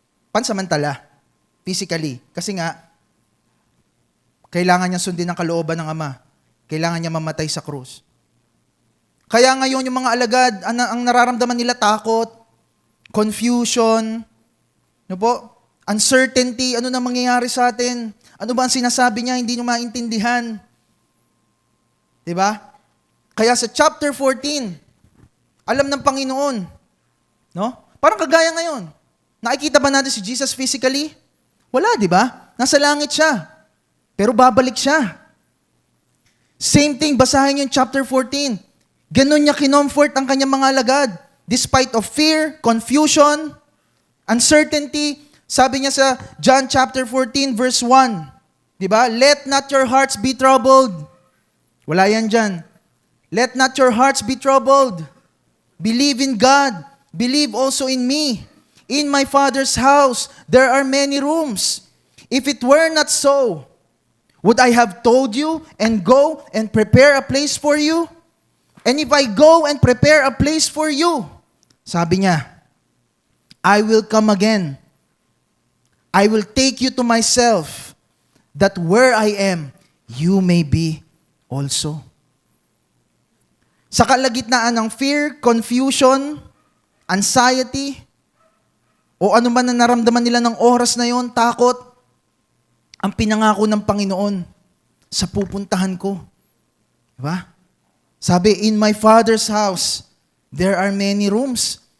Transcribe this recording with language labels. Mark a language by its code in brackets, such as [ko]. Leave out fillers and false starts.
[tl] Pansamantala, physically. Kasi nga, kailangan niya sundin ang kalooban ng Ama. Kailangan niya mamatay sa krus. Kaya ngayon yung mga alagad, ang nararamdaman nila takot, confusion, uncertainty, ano na mangyayari sa atin? Ano ba ang sinasabi niya, hindi nyo maintindihan? Diba? Kaya sa chapter 14, alam ng Panginoon, no? Parang kagaya ngayon. Nakikita ba natin si Jesus physically? Wala, di ba? Nasa langit siya. Pero babalik siya. [en] Same thing, [tl] basahin yung chapter 14. Ganon niya kinomfort ang kanyang mga alagad. [en] Despite of fear, confusion, uncertainty. [tl] Sabi niya sa John chapter 14 verse 1. Diba? [en] Let not your hearts be troubled. [tl] Wala yan dyan. [en] Let not your hearts be troubled. Believe in God. Believe also in me. In my Father's house, there are many rooms. If it were not so, would I have told you and go and prepare a place for you? And if I go and prepare a place for you, [tl] sabi niya, [en] I will come again. I will take you to myself, that where I am, you may be also. [tl] Sa kalagitnaan ng fear, confusion, anxiety, o ano man na naramdaman nila ng oras na yon, takot, ang pinangako ng Panginoon sa pupuntahan ko. Diba? Sabi, [en] in my Father's house, there are many rooms.